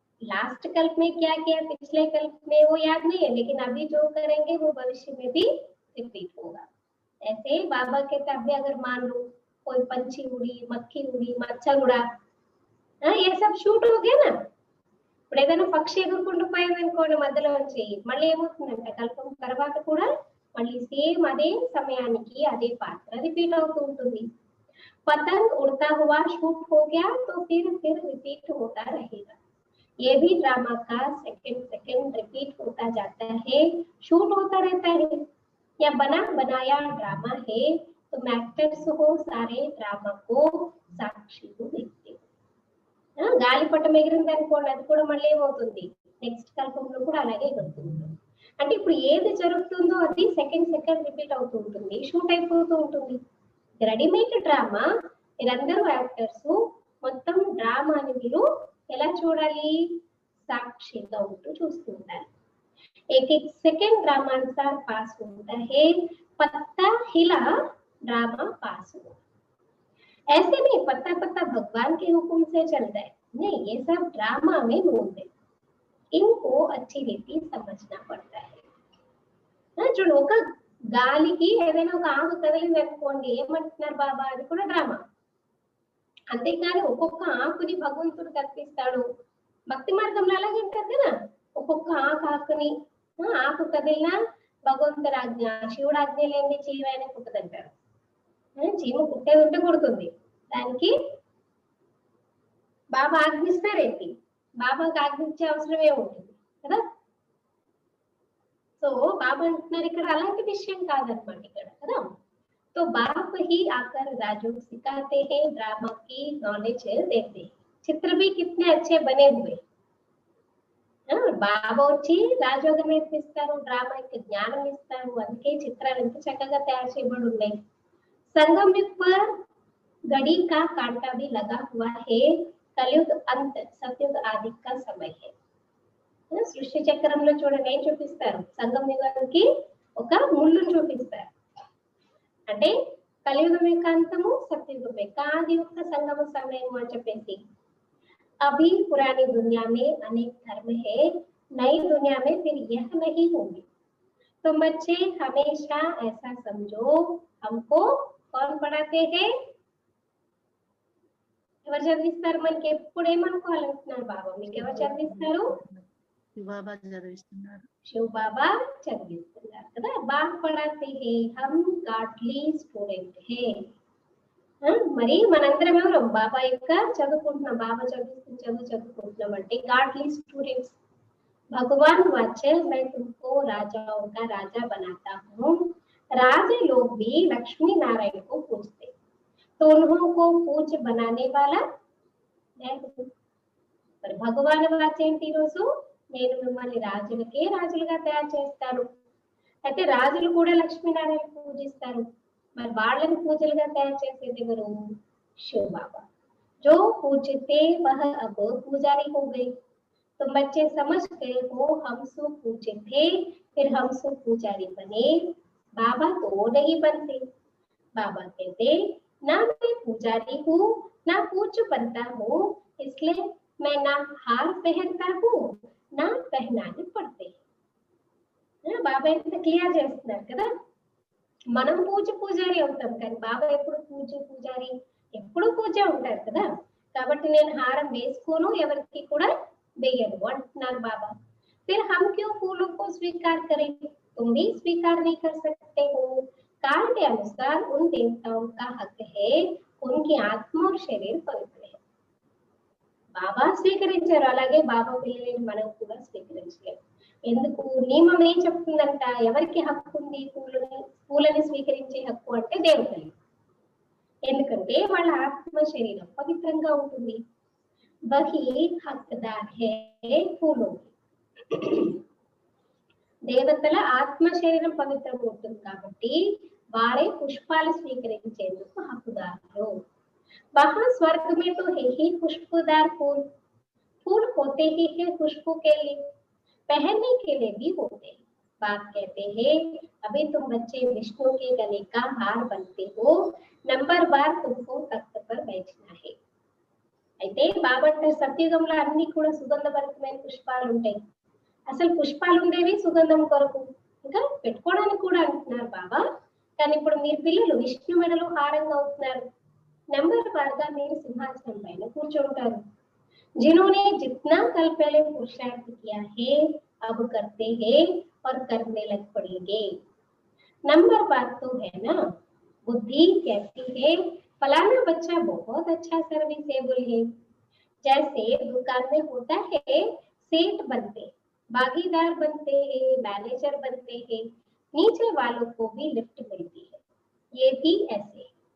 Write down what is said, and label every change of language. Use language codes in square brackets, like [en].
[hi] Last कल्प में क्या किया पिछले कल्प में वो याद नहीं है, लेकिन अभी जो करेंगे वो भविष्य में भी रिपीट होगा. ऐसे बाबा कहते अभी अगर मान लो कोई पंछी उड़ी, मक्खी उड़ी, मच्छर उड़ा, ये सब షూట్ हो गया ना. [te] ఇప్పుడు ఏదైనా పక్షి ఎగురుకుంటూ పోయింది అనుకోండి మధ్యలో వచ్చి, మళ్ళీ ఏమవుతుందంటే కల్పం తర్వాత కూడా మళ్ళీ సేమ్ అదే సమయానికి అదే పాత్ర రిపీట్ అవుతూ ఉంటుంది. [hi] पतंग उड़ता हुआ शूट हो गया तो फिर रिपीट होता रहेगा. ये भी ड्रामा का सेकंड रिपीट होता जाता है, शूट होता रहता है. या बना बनाया ड्रामा है तो एक्टर्स हो सारे ड्रामा को साक्षी को देखते. [te] గాలిపటం ఎగిరింది అనుకోండి, అది కూడా మళ్ళీ ఏమవుతుంది నెక్స్ట్ కల్పంలో కూడా అలాగే ఎగురుతుంది. అంటే ఇప్పుడు ఏది జరుగుతుందో అది సెకండ్ రిపీట్ అవుతూ ఉంటుంది, షూట్ అయిపోతూ ఉంటుంది. రెడీమేడ్ డ్రామా, మీరందరూ యాక్టర్స్ మొత్తం డ్రామాని మీరు ఎలా చూడాలి, సాక్షిగా ఉంటూ చూస్తూ ఉండాలి. [hi] एक एक सेकंड ड्रामा अनुसार पास होता है, पत्ता हिला ड्रामा पास हुआ. ऐसे नहीं पत्ता पत्ता भगवान के हुक्म से चलता है, नहीं, ये सब ड्रामा में बोलते. इनको अच्छी रीति समझना पड़ता है. [te] చూడు, ఒక గాలికి ఏదైనా ఒక ఆకు కదిలింది అనుకోండి, ఏమంటున్నారు బాబా, అది కూడా డ్రామా. అంతేకాని ఒక్కొక్క ఆకుని భగవంతుడు కల్పిస్తాడు. భక్తి మార్గంలో అలాగే ఉంటారు కదా, ఒక్కొక్క ఆకుని ఆకు కదిలినా భగవంతుడు ఆజ్ఞ, శివుడు ఆజ్ఞ లేని చీమైన కుట్టదంటారు. చీమ కుట్టేది ఉంటే కుడుతుంది, దానికి బాబా ఆజ్ఞిస్తారేంటి, బాబాకి ఆజ్ఞించే అవసరమే ఉంటుంది కదా. సో బాబా అంటున్నారు ఇక్కడ అలాంటి విషయం కాదనమాట ఇక్కడ కదా. [hi] तो बाप ही आकर राजू सिखाते हैं, ड्रामा की नॉलेज देते हैं. चित्र भी कितने अच्छे बने हुए. [te] బాబా వచ్చి రాజయోగం నేర్పిస్తారు, డ్రామాకి జ్ఞానం ఇస్తారు, అందుకే చిత్రాలు ఎంత చక్కగా తయారు చేయబడి ఉన్నాయి. [hi] संगम युग पर घड़ी का कांटा भी लगा हुआ है, कलयुग अंत सतयुग आदि का समय है. [te] సృష్టి చక్రంలో చూడండి ఏం చూపిస్తారు, సంగమ యుగానికి ఒక ముళ్ళు చూపిస్తారు. అంటే కలియుగం యొక్క అంతము, సత్యుగం యొక్క ఆది యొక్క సంగమ సమయం అని చెప్పేసి. [hi] अभी पुरानी दुनिया में अनेक धर्म है, नई दुनिया में फिर यह नहीं होंगे. तो बच्चे हमेशा ऐसा समझो, हमको कौन पढ़ाते हैं, [te] ఎవరు చదివిస్తారు మనకి, ఎప్పుడు ఏమనుకోవాలంటున్నారు బాబా, మీకు ఎవరు చదివిస్తారు, బాబా చదివిస్తున్నారు, శివ బాబా చదివిస్తున్నారు కదా. [hi] బాబా పढ़ाते हैं, हम गाडली स्टूडेंट है. [te] మరి మనందరం ఎవరు, బాబా యొక్క చదువుకుంటున్నాం, బాబా చదువుకుంటున్నాం అంటే గాడ్లీ స్టూడెంట్స్. [hi] भगवान वाचे मैं तुमको राजाओं का राजा बनाता हूँ. राजे लोग भी लक्ष्मी नारायण को पूजते, तो उन्हों को पूज बनाने वाला मैं हूँ. [te] మరి భగవాన్ వాచ్ ఏంటి, ఈరోజు నేను మిమ్మల్ని రాజులుగా తయారు చేస్తాను. అయితే రాజులు కూడా లక్ష్మీనారాయణ పూజిస్తారు. మరి వాళ్ళని పూజలుగా తయారు చేసేది ఎవరు? शिव बाबा। [hi] जो पूजते वह अब पुजारी हो गए। तो बच्चे समझ गए हो हम सो पूजे थे, फिर हम सो पुजारी बने, बाबा तो नहीं बनते। बाबा कहते ना मैं पुजारी हूँ ना पूज्य बनता हूँ, इसलिए मैं ना हार पहनता हूँ ना पहनाने पड़ते। [te] బాబా ఎంత క్లియర్ చేస్తున్నారు కదా, మనం పూజారి అవుతాం కానీ బాబా ఎప్పుడు పూజారి ఎప్పుడు పూజ ఉంటారు కదా, కాబట్టి నేను హారం వేసుకోను ఎవరికి కూడా వేయను అంటున్నారు బాబా। [hi] फिर हम क्यों फूलों को स्वीकार करें, तुम भी स्वीकार नहीं कर सकते हो। काल के अनुसार उन देवताओं का हक है, उनकी आत्मा और शरीर पवित्र है। [te] బాబా స్వీకరించారు, అలాగే బాబా పిల్లలని మనం కూడా స్వీకరించలేము। ఎందుకు? నియమం ఏం చెప్తుందంట, ఎవరికి హక్కు ఉంది పూలని స్వీకరించే హక్కు అంటే దేవతలు, ఎందుకంటే వాళ్ళ ఆత్మ శరీరం పవిత్రంగా ఉంటుంది। [hi] వహీ హక్దార్ హే ఫూలో, [te] దేవతల ఆత్మ శరీరం పవిత్రంగా ఉంటుంది కాబట్టి వారే పుష్పాలు స్వీకరించేందుకు హక్కుదారులు। [hi] वहां स्वर्ग में तो है ही खुशबूदार फूल, फूल होते ही है खुशबू के लिए, पहनने के लिए भी होते। बाप कहते हैं अभी तुम बच्चे विष्णु के गले का हार बनते हो, नंबर बार तुमको तख्त पर बैठना है। [te] అయితే బాబా అంటే సత్యుగంలో అన్ని కూడా సుగంధభరితమైన పుష్పాలు ఉంటాయి, అసలు పుష్పాలు ఉండేవి సుగంధం కొరకు, ఇంకా పెట్టుకోవడానికి కూడా అంటున్నారు బాబా। కానీ ఇప్పుడు మీరు పిల్లలు విష్ణు మెడలో హారంగా అవుతున్నారు, [hi] नंबर बार का मेरे सिंहासन पहले [te] కూర్చుంటారు। [hi] जिन्होंने जितना कल पहले पुरुषार्थ किया है अब करते हैं और करने लग पड़ेंगे। नंबर बार तो है ना, बुद्धि कहती है फलाना बच्चा बहुत अच्छा सर्विसेबल है, जैसे दुकान में होता है सेठ बनते, भागीदार बनते हैं, मैनेजर बनते हैं, नीचे वालों को भी लिफ्ट मिलती है, ये भी ऐसे।